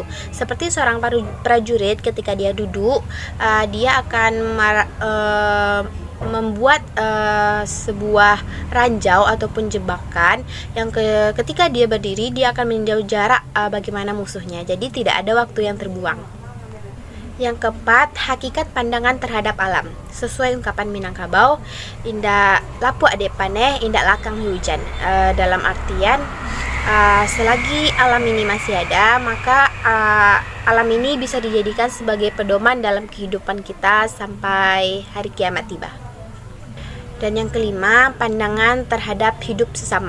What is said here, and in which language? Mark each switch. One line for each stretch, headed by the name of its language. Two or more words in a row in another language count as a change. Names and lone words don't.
Indonesian: Seperti seorang prajurit ketika dia duduk, dia akan membuat sebuah ranjau ataupun jebakan yang ketika dia berdiri dia akan meninjau jarak bagaimana musuhnya. Jadi tidak ada waktu yang terbuang. Yang keempat, hakikat pandangan terhadap alam. Sesuai ungkapan Minangkabau,
Minangkabau: indak lapu ade paneh, indak lakang hujan.
Indonesian: Dalam artian selagi alam ini masih ada, maka alam ini bisa dijadikan sebagai pedoman dalam kehidupan kita sampai hari kiamat tiba. Dan yang kelima, pandangan terhadap hidup sesama.